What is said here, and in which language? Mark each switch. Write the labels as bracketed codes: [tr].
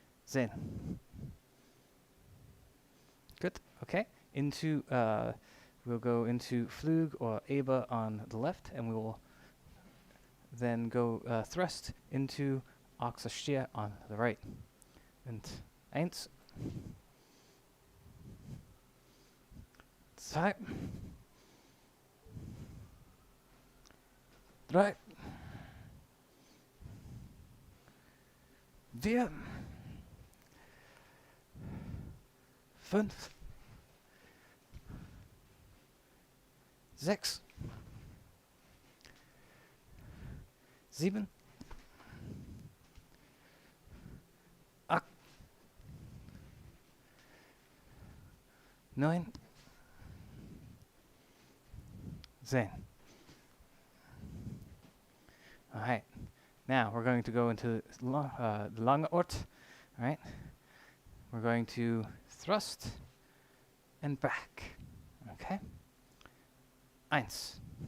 [de] 10. [en] Good. Okay. Into we'll go into Flug or Eba on the left, and we will then go thrust into Oxastier on the right. [de] And eins, zwei, drei, vier, fünf, sechs, sieben, acht, neun, 10. [en] All right. Now we're going to go into the lange Ort. All right. We're going to thrust and back. Okay. [de] Eins.